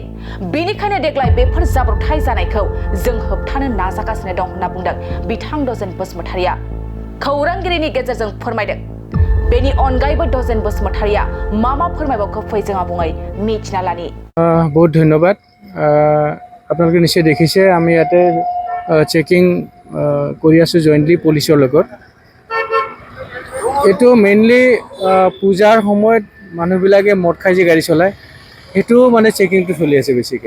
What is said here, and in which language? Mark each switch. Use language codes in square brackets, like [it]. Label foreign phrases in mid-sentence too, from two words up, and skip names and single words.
[brx] बेनिखायनो देग्लाय बेफोर जाब्रबथाय जानायखौ जों होबथानो नाजागासिनो दं होनना बुंदों बिथां दजेन बसुमतारिया। खौरांगिरिनि गेजेरजों फोरमायदों। बेनि अनगायैबो दजेन बसुमतारिया मा फोरमायबावखो फै जों आबुङै मिथिना लानि। [hi] बहुत धन्यवाद। [as] আপোনালোকে নিশ্চয় দেখিছে আমি ইয়াতে চেকিং কৰি আছোঁ জইণ্টলি পুলিচৰ লগত। এইটো মেইনলি পূজাৰ সময়ত মানুহবিলাকে মদ খাই যে গাড়ী চলায় সেইটো মানে চেকিংটো চলি আছে বেছিকৈ।